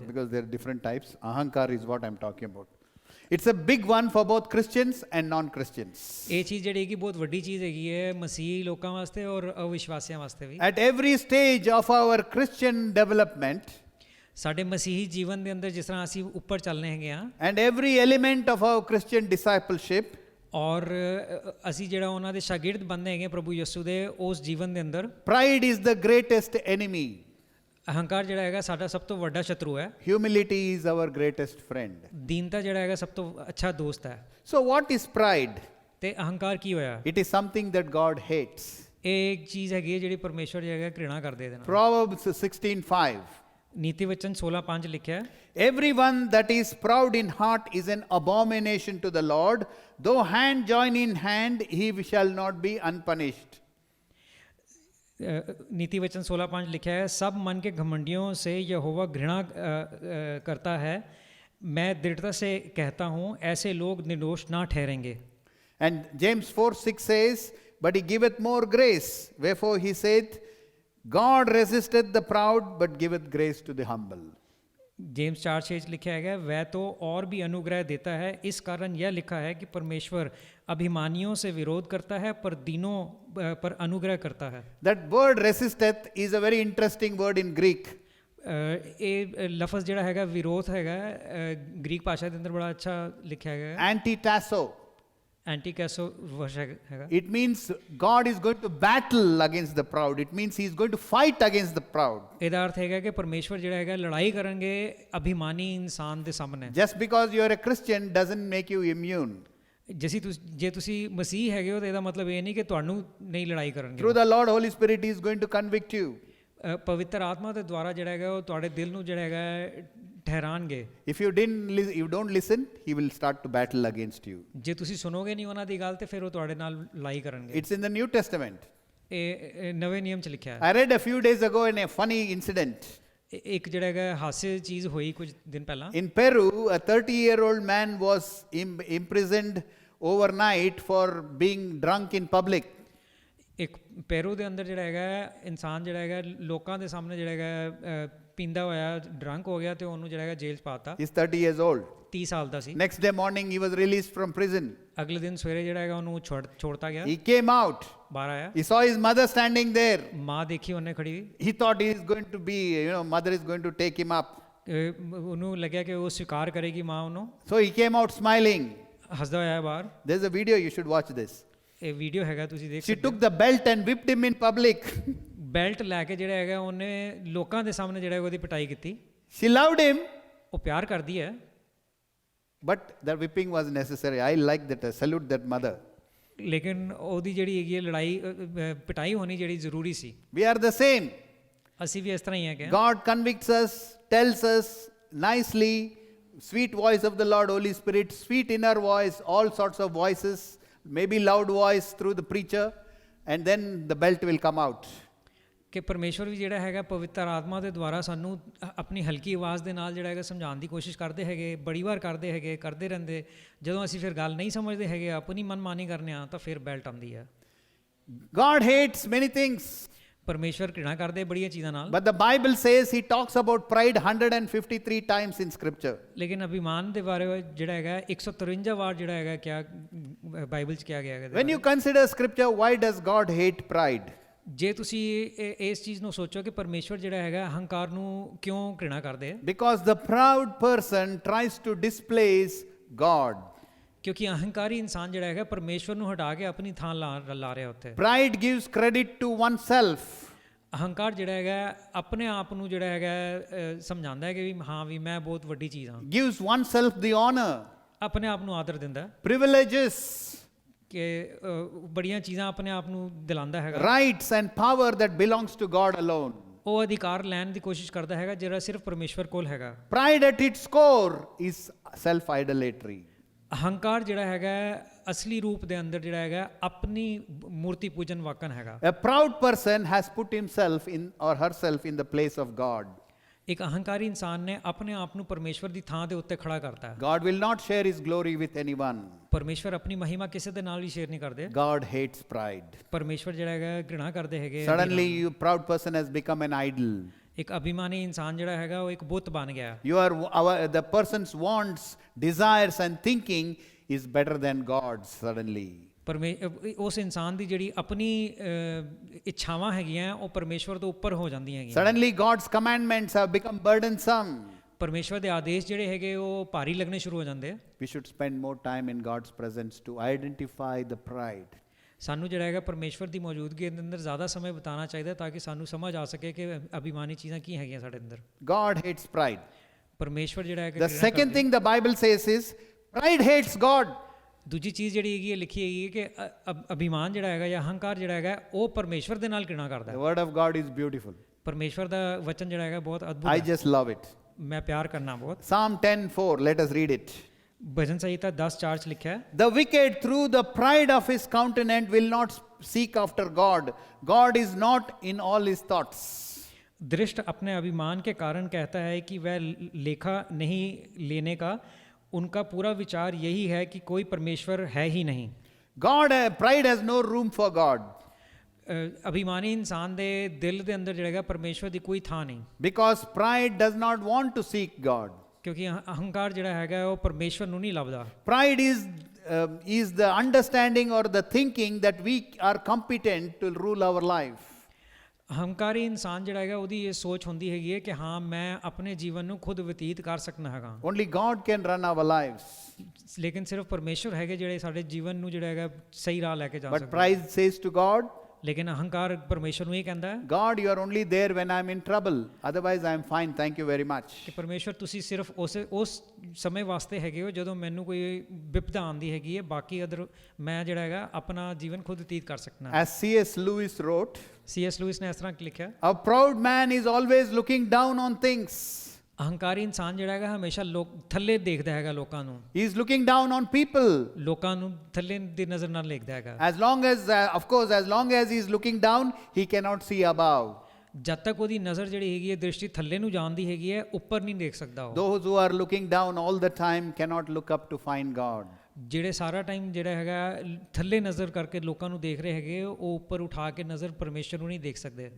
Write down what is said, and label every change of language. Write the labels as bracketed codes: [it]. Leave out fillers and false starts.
[en] Because there are different types. Ahankar is what I'm talking about. It's a big one for both Christians and non-Christians. [pa] ਇਹ ਚੀਜ਼ ਜਿਹੜੀ ਹੈਗੀ ਬਹੁਤ ਵੱਡੀ ਚੀਜ਼ ਹੈਗੀ ਹੈ ਮਸੀਹੀ ਲੋਕਾਂ ਵਾਸਤੇ ਔਰ ਅਵਿਸ਼ਵਾਸੀਆਂ ਵਾਸਤੇ ਵੀ। [en] At every stage of our Christian development, [pa] ਸਾਡੇ ਮਸੀਹੀ ਜੀਵਨ ਦੇ ਅੰਦਰ ਜਿਸ ਤਰ੍ਹਾਂ ਅਸੀਂ ਉੱਪਰ ਚੱਲਨੇ ਹੈਗੇ ਆ [en] and every element of our Christian discipleship, [pa] ਔਰ ਅਸੀਂ ਜਿਹੜਾ ਉਹਨਾਂ ਦੇ ਸ਼ਾਗਿਰਦ ਬਣਦੇ ਹੈਗੇ ਪ੍ਰਭੂ ਯਿਸੂ ਦੇ ਉਸ ਜੀਵਨ ਦੇ ਅੰਦਰ [en] pride is the greatest enemy. [pa] ਅਹੰਕਾਰ ਜਿਹੜਾ ਹੈਗਾ ਸਾਡਾ ਸਭ ਤੋਂ ਵੱਡਾ ਸ਼ਤਰੂ ਹੈ। [en] Humility is our greatest friend. [pa] ਦੀਨਤਾ ਜਿਹੜਾ ਹੈਗਾ ਸਭ ਤੋਂ ਅੱਛਾ ਦੋਸਤ ਹੈ। [en] So what is pride? [pa] ਤੇ ਅਹੰਕਾਰ ਕੀ ਹੋਇਆ? [en] It is something that God hates. [pa] ਇਹ ਇੱਕ ਚੀਜ਼ ਹੈਗੀ ਹੈ ਜਿਹੜੀ ਪਰਮੇਸ਼ਵਰ ਜਿਹੜਾ ਹੈਗਾ ਘ੍ਰਿਣਾ ਕਰਦੇ ਇਹਦੇ ਨਾਲ। [en] Proverbs 16:5. [pa] ਨੀਤੀ ਵਚਨ 16:5 ਲਿਖਿਆ ਹੈ, [en] Everyone that is proud in heart is an abomination to the Lord. Though hand join in hand, he shall not be unpunished. [hi] नीति वचन 16:5 लिखा है, सब मन के घमंडियों से यहोवा घृणा करता है। मैं दृढ़ता से कहता हूँ ऐसे लोग निर्दोष ना ठहरेंगे। [en] And James 4:6 says, but he giveth more grace. Wherefore he saith, God resisteth the proud, but giveth grace to the humble. [hi] James 4:6 लिखा है वह तो और भी अनुग्रह देता है। इस कारण यह लिखा है कि परमेश्वर अभिमानियों से विरोध करता है पर दीनों पर अनुग्रह करता है। [en] That word resisteth is a very interesting word in Greek. [pa] ਇਹ ਲਫ਼ਜ਼ ਜਿਹੜਾ ਹੈਗਾ ਵਿਰੋਧ ਹੈਗਾ ਗ੍ਰੀਕ ਭਾਸ਼ਾ ਦੇ ਅੰਦਰ ਬੜਾ ਅੱਛਾ ਲਿਖਿਆ ਗਿਆ ਹੈ। [el] Antitasso. [pa] ਐਂਟੀਕੈਸੋ ਵਰਡ ਹੈਗਾ। [en] It means God is going to battle against the proud. It means he is going to fight against the proud. [pa] ਇਹਦਾ ਅਰਥ ਹੈਗਾ ਕਿ ਪਰਮੇਸ਼ਵਰ ਜਿਹੜਾ ਹੈਗਾ ਲੜਾਈ ਕਰਨਗੇ ਅਭਿਮਾਨੀ ਇਨਸਾਨ ਦੇ ਸਾਹਮਣੇ। [en] Just because you are a Christian doesn't make you immune. [pa] ਜੇ ਤੁਸੀਂ ਮਸੀਹ ਹੈਗੇ ਹੋ ਤਾਂ ਇਹਦਾ ਮਤਲਬ ਇਹ ਨਹੀਂ ਕਿ ਤੁਹਾਨੂੰ ਨਹੀਂ ਲੜਾਈ ਕਰਨਗੇ। [en] Through the Lord Holy Spirit he is going to convict you. [pa] ਪਵਿੱਤਰ ਆਤਮਾ ਦੇ ਦੁਆਰਾ ਜਿਹੜਾ ਹੈਗਾ ਉਹ ਤੁਹਾਡੇ ਦਿਲ ਨੂੰ ਜਿਹੜਾ ਹੈਗਾ ਠਹਿਰਾਣਗੇ। [en] If you don't listen, he will start to battle against you. [pa] ਜੇ ਤੁਸੀਂ ਸੁਣੋਗੇ ਨਹੀਂ ਉਹਨਾਂ ਦੀ ਗੱਲ ਤੇ ਫਿਰ ਉਹ ਤੁਹਾਡੇ ਨਾਲ ਲੜਾਈ ਕਰਨਗੇ। [en] It's in the New Testament. [pa] ਇਹ ਨਵੇਂ ਨਿਯਮ ਚ ਲਿਖਿਆ ਹੈ। [en] I read a few days ago in a funny incident. [pa] ਇੱਕ ਜਿਹੜਾ ਹੈਗਾ ਹਾਸੇ ਚੀਜ਼ ਹੋਈ ਕੁਝ ਦਿਨ ਪਹਿਲਾਂ। [en] In Peru, a 30-year-old man was imprisoned overnight for being drunk in public. [pa] ਇੱਕ ਪੈਰੂ ਦੇ ਅੰਦਰ ਜਿਹੜਾ ਹੈਗਾ ਇਨਸਾਨ ਜਿਹੜਾ ਹੈਗਾ ਲੋਕਾਂ ਦੇ ਸਾਹਮਣੇ ਜਿਹੜਾ ਹੈਗਾ ਪੀਂਦਾ ਹੋਇਆ ਡਰੰਕ ਹੋ ਗਿਆ ਤੇ ਉਹਨੂੰ ਜਿਹੜਾ ਹੈਗਾ ਜੇਲ੍ਹ 'ਚ ਪਾਤਾ। [en] He's 30 years old. [pa] 30 ਸਾਲ ਦਾ ਸੀ। [en] Next day morning, he was released from prison. [pa] ਅਗਲੇ ਦਿਨ ਸਵੇਰੇ ਜਿਹੜਾ ਹੈਗਾ ਉਹਨੂੰ ਛੋੜਤਾ ਗਿਆ। [en] He came out. [pa] ਬਾਹਰ ਆਇਆ, [en] He saw his mother standing there. [pa] ਮਾਂ ਦੇਖੀ ਉਹਨੇ ਖੜੀ। [en] He thought he is going to be, mother is going to take him up. [pa] ਉਹਨੂੰ ਲੱਗਿਆ ਕਿ ਉਹ ਸਵੀਕਾਰ ਕਰੇਗੀ ਮਾਂ ਉਹਨੂੰ। [en] So he came out smiling. [pa] ਹੱਸਦਾ ਹੋਇਆ ਬਾਹਰ। [en] There's a video, you should watch this. [pa] ਇਹ ਵੀਡੀਓ ਹੈਗਾ, ਤੁਸੀਂ ਦੇਖ [en] She [pa] ਸਕਦੇ [en] took the belt and whipped him in public. [pa] Belt ਲੈ ਕੇ ਜਿਹੜਾ ਹੈਗਾ ਉਹਨੇ ਲੋਕਾਂ ਦੇ ਸਾਹਮਣੇ ਜਿਹੜਾ ਉਹਦੀ ਪਿਟਾਈ ਕੀਤੀ। [en] She loved him, [pa] ਉਹ ਪਿਆਰ ਕਰਦੀ ਹੈ, [en] but the whipping was necessary. I like that. I salute that mother. [pa] ਲੇਕਿਨ ਉਹਦੀ ਜਿਹੜੀ ਹੈਗੀ ਹੈ ਲੜਾਈ ਪਿਟਾਈ ਹੋਣੀ ਜਿਹੜੀ ਜ਼ਰੂਰੀ ਸੀ। [en] We are the same. [pa] ਅਸੀਂ ਵੀ ਇਸ ਤਰ੍ਹਾਂ ਹੀ ਹੈ ਕਿ [en] God convicts us, tells us nicely, sweet voice of the Lord, Holy Spirit, sweet inner voice, all sorts of voices, maybe loud voice through the preacher, and then the belt will come out. [pa] ਕਿ ਪਰਮੇਸ਼ਵਰ ਵੀ ਜਿਹੜਾ ਹੈਗਾ ਪਵਿੱਤਰ ਆਤਮਾ ਦੇ ਦੁਆਰਾ ਸਾਨੂੰ ਆਪਣੀ ਹਲਕੀ ਆਵਾਜ਼ ਦੇ ਨਾਲ ਜਿਹੜਾ ਹੈਗਾ ਸਮਝਾਉਣ ਦੀ ਕੋਸ਼ਿਸ਼ ਕਰਦੇ ਹੈਗੇ, ਬੜੀ ਵਾਰ ਕਰਦੇ ਹੈਗੇ, ਕਰਦੇ ਰਹਿੰਦੇ। ਜਦੋਂ ਅਸੀਂ ਫਿਰ ਗੱਲ ਨਹੀਂ ਸਮਝਦੇ ਹੈਗੇ, ਆਪਣੀ ਮਨਮਾਨੀ ਕਰਨੇ ਆ, ਤਾਂ ਫਿਰ ਬੈਲਟ ਆਉਂਦੀ ਹੈ। [en] God hates many things. [pa] ਪਰਮੇਸ਼ਵਰ ਘਿਰਣਾ ਕਰਦੇ ਬੜੀਆਂ ਚੀਜ਼ਾਂ ਨਾਲ। [en] But the Bible says he talks about pride 153 times in scripture. [pa] ਲੇਕਿਨ ਅਭਿਮਾਨ ਦੇ ਬਾਰੇ ਜਿਹੜਾ ਹੈਗਾ 153 ਵਾਰ ਜਿਹੜਾ ਹੈਗਾ ਕਿਆ ਬਾਈਬਲ 'ਚ ਕਿਹਾ ਗਿਆ ਹੈਗਾ। [en] When you consider scripture, why does God hate pride? [pa] ਜੇ ਤੁਸੀਂ ਇਸ ਚੀਜ਼ ਨੂੰ ਸੋਚੋ ਕਿ ਪਰਮੇਸ਼ਵਰ ਜਿਹੜਾ ਹੈਗਾ ਅਹੰਕਾਰ ਨੂੰ ਕਿਉਂ ਘਿਰਣਾ ਕਰਦੇ ਹੈ? [en] Because the proud person tries to displace God. [pa] ਕਿਉਂਕਿ ਅਹੰਕਾਰੀ ਇਨਸਾਨ ਜਿਹੜਾ ਹੈਗਾ ਪਰਮੇਸ਼ਵਰ ਨੂੰ ਹਟਾ ਕੇ ਆਪਣੀ ਥਾਂ ਲਾ ਰਿਹਾ ਉੱਥੇ। [en] Pride gives credit to oneself. [pa] ਅਹੰਕਾਰ ਜਿਹੜਾ ਹੈਗਾ ਆਪਣੇ ਆਪ ਨੂੰ ਜਿਹੜਾ ਹੈਗਾ ਸਮਝਾਉਂਦਾ ਹੈ ਕਿ ਵੀ ਹਾਂ ਵੀ ਮੈਂ ਬਹੁਤ ਵੱਡੀ ਚੀਜ਼ ਹਾਂ। [en] Gives oneself the honor. [pa] ਆਪਣੇ ਆਪ ਨੂੰ ਆਦਰ ਦਿੰਦਾ। [en] Privileges. [pa] ਕਿ ਬੜੀਆਂ ਚੀਜ਼ਾਂ ਆਪਣੇ ਆਪ ਨੂੰ ਦਿਲਾਉਂਦਾ ਹੈਗਾ। [en] Rights and power that belongs to God alone. [pa] ਉਹ ਅਧਿਕਾਰ ਲੈਣ ਦੀ ਕੋਸ਼ਿਸ਼ ਕਰਦਾ ਹੈਗਾ ਜਿਹੜਾ ਸਿਰਫ ਪਰਮੇਸ਼ਵਰ ਕੋਲ ਹੈਗਾ। [en] Pride at its core is self-idolatry. [pa] ਅਹੰਕਾਰ ਜਿਹੜਾ ਹੈਗਾ ਅਸਲੀ ਰੂਪ ਦੇ ਅੰਦਰ ਜਿਹੜਾ ਹੈਗਾ ਆਪਣੀ ਮੂਰਤੀ ਪੂਜਨ ਵਾਕਨ ਹੈਗਾ। [en] A proud person has put himself in or herself in the place of God. [pa] ਇੱਕ ਅਹੰਕਾਰੀ ਇਨਸਾਨ ਨੇ ਆਪਣੇ ਆਪ ਨੂੰ ਪਰਮੇਸ਼ਵਰ ਦੀ ਥਾਂ ਦੇ ਉੱਤੇ ਖੜਾ ਕਰਤਾ ਹੈ। [en] God will not share his glory with anyone. [pa] ਪਰਮੇਸ਼ਵਰ ਆਪਣੀ ਮਹਿਮਾ ਕਿਸੇ ਦੇ ਨਾਲ ਵੀ ਸ਼ੇਅਰ ਨਹੀਂ ਕਰਦੇ। [en] God hates pride. [pa] ਪਰਮੇਸ਼ਵਰ ਜਿਹੜਾ ਹੈਗਾ ਘਿਰਣਾ ਕਰਦੇ ਹੈਗੇ। [en] Suddenly, you proud person has become an idol. [pa] ਇੱਕ ਅਭਿਮਾਨੀ ਇਨਸਾਨ ਜਿਹੜਾ ਹੈਗਾ ਉਹ ਇੱਕ ਬੁੱਤ ਬਣ ਗਿਆ। [en] The person's wants, desires and thinking is better than God's suddenly. [pa] ਉਸ ਇਨਸਾਨ ਦੀ ਜਿਹੜੀ ਆਪਣੀ ਇੱਛਾਵਾਂ ਹੈਗੀਆਂ ਉਹ ਪਰਮੇਸ਼ਵਰ ਤੋਂ ਉੱਪਰ ਹੋ ਜਾਂਦੀਆਂ ਹੈਗੀਆਂ। [en] Suddenly God's commandments have become burdensome. [pa] ਪਰਮੇਸ਼ਵਰ ਦੇ ਆਦੇਸ਼ ਜਿਹੜੇ ਹੈਗੇ ਉਹ ਭਾਰੀ ਲੱਗਣੇ ਸ਼ੁਰੂ ਹੋ ਜਾਂਦੇ ਆ। [en] We should spend more time in God's presence to identify the pride. [pa] ਸਾਨੂੰ ਜਿਹੜਾ ਹੈਗਾ ਪਰਮੇਸ਼ਵਰ ਦੀ ਮੌਜੂਦਗੀ ਦੇ ਅੰਦਰ ਜ਼ਿਆਦਾ ਸਮਾਂ ਬਿਤਾਉਣਾ ਚਾਹੀਦਾ ਤਾਂ ਕਿ ਸਾਨੂੰ ਸਮਝ ਆ ਸਕੇ ਕਿ ਅਭਿਮਾਨੀ ਚੀਜ਼ਾਂ ਕੀ ਹੈਗੀਆਂ ਸਾਡੇ ਅੰਦਰ। [en] God hates pride. [pa] ਪਰਮੇਸ਼ਵਰ ਜਿਹੜਾ ਹੈਗਾ [en] The second thing the Bible says is pride hates God. [pa] ਦੂਜੀ ਚੀਜ਼ ਜਿਹੜੀ ਹੈਗੀ ਹੈ ਲਿਖੀ ਹੈਗੀ ਹੈ ਕਿ ਅਭਿਮਾਨ ਜਿਹੜਾ ਹੈਗਾ ਜਾਂ ਅਹੰਕਾਰ ਜਿਹੜਾ ਹੈਗਾ ਉਹ ਪਰਮੇਸ਼ਵਰ ਦੇ ਨਾਲ ਘਿਰਣਾ ਕਰਦਾ ਹੈ। [en] The word of God is beautiful. [pa] ਪਰਮੇਸ਼ਵਰ ਦਾ ਵਚਨ ਜਿਹੜਾ ਹੈਗਾ ਬਹੁਤ ਅਦਭੁਤ [en] I [pa] ਹੈ। [en] just love it. [pa] ਮੈਂ ਪਿਆਰ ਕਰਨਾ ਬਹੁਤ। [en] Psalm 10:4, let us read it. [pa] ਭਜਨ ਸੰਹਿਤਾ 10:4 ਚ ਲਿਖਿਆ ਹੈ, [en] The wicked through the pride of his countenance will not seek after God. God is not in all his thoughts. [hi] दृष्ट अपने अभिमान के कारण कहता है कि वह लेखा नहीं लेने का, उनका पूरा विचार यही है कि कोई परमेश्वर है ही नहीं। [en] Pride has no room for God. [pa] ਅਭਿਮਾਨੀ ਇਨਸਾਨ ਦੇ ਦਿਲ ਦੇ ਅੰਦਰ ਜਿਹੜਾ ਹੈਗਾ ਪਰਮੇਸ਼ਵਰ ਦੀ ਕੋਈ ਥਾਂ ਨਹੀਂ। [en] Because pride does not want to seek God. [pa] ਕਿਉਂਕਿ ਅਹੰਕਾਰ ਜਿਹੜਾ ਹੈਗਾ ਉਹ ਪਰਮੇਸ਼ਵਰ ਨੂੰ ਨਹੀਂ ਲੱਭਦਾ। [en] Pride is the understanding or the thinking that we are competent to rule our life. [pa] ਅਹੰਕਾਰੀ ਇਨਸਾਨ ਜਿਹੜਾ ਹੈਗਾ ਉਹਦੀ ਇਹ ਸੋਚ ਹੁੰਦੀ ਹੈਗੀ ਹੈ ਕਿ ਹਾਂ ਮੈਂ ਆਪਣੇ ਜੀਵਨ ਨੂੰ ਖੁਦ ਬਤੀਤ ਕਰ ਸਕਦਾ ਹੈਗਾ। [en] Only God can run our lives. [pa] ਲੇਕਿਨ ਸਿਰਫ ਪਰਮੇਸ਼ਵਰ ਹੈਗੇ ਜਿਹੜੇ ਸਾਡੇ ਜੀਵਨ ਨੂੰ ਜਿਹੜਾ ਹੈਗਾ ਸਹੀ ਰਾਹ ਲੈ ਕੇ ਜਾ ਸਕਦੇ। [en] But pride says to God, [pa] ਲੇਕਿਨ ਅਹੰਕਾਰ ਪਰਮੇਸ਼ਵਰ ਨੂੰ ਇਹ ਕਹਿੰਦਾ ਹੈ, [en] God, you are only there when I am in trouble. Otherwise, I am fine. Thank you very much. [pa] ਕਿ ਪਰਮੇਸ਼ਵਰ ਤੁਸੀਂ ਸਿਰਫ ਉਸ ਸਮੇਂ ਵਾਸਤੇ ਹੈਗੇ ਹੋ ਜਦੋਂ ਮੈਨੂੰ ਕੋਈ ਵਿਪਦਾ ਆਉਂਦੀ ਹੈਗੀ ਹੈ, ਬਾਕੀ ਅਦਰ ਮੈਂ ਜਿਹੜਾ ਹੈਗਾ ਆਪਣਾ ਜੀਵਨ ਖੁਦ ਬਤੀਤ ਕਰ ਸਕਦਾ। [en] As C.S. Lewis wrote, [pa] C.S. Louis ਨੇ ਇਸ ਤਰ੍ਹਾਂ ਲਿਖਿਆ, [en] a proud man is always looking down on things. [pa] ਅਹੰਕਾਰੀ ਇਨਸਾਨ ਜਿਹੜਾ ਹੈਗਾ ਹਮੇਸ਼ਾ ਥੱਲੇ ਦੇਖਦਾ ਹੈਗਾ ਲੋਕਾਂ ਨੂੰ। [en] He is looking down on people. [pa] ਲੋਕਾਂ ਨੂੰ ਥੱਲੇ ਦੀ ਨਜ਼ਰ ਨਾਲ ਦੇਖਦਾ ਹੈਗਾ। [en] As long as he is looking down, he cannot see above. [pa] ਜਦ ਤੱਕ ਉਹਦੀ ਨਜ਼ਰ ਜਿਹੜੀ ਹੈਗੀ ਹੈ ਦ੍ਰਿਸ਼ਟੀ ਥੱਲੇ ਨੂੰ ਜਾਂਦੀ ਹੈਗੀ ਹੈ, ਉੱਪਰ ਨਹੀਂ ਦੇਖ ਸਕਦਾ ਉਹ। [en] Those who are looking down all the time cannot look up to find God. [pa] ਜਿਹੜੇ ਸਾਰਾ ਟਾਈਮ ਜਿਹੜਾ ਹੈਗਾ ਥੱਲੇ ਨਜ਼ਰ ਕਰਕੇ ਲੋਕਾਂ ਨੂੰ ਦੇਖ ਰਹੇ ਹੈਗੇ, ਉਹ ਉੱਪਰ ਉਠਾ ਕੇ ਨਜ਼ਰ ਪਰਮੇਸ਼ਰ ਨੂੰ ਨਹੀਂ ਦੇਖ ਸਕਦੇ।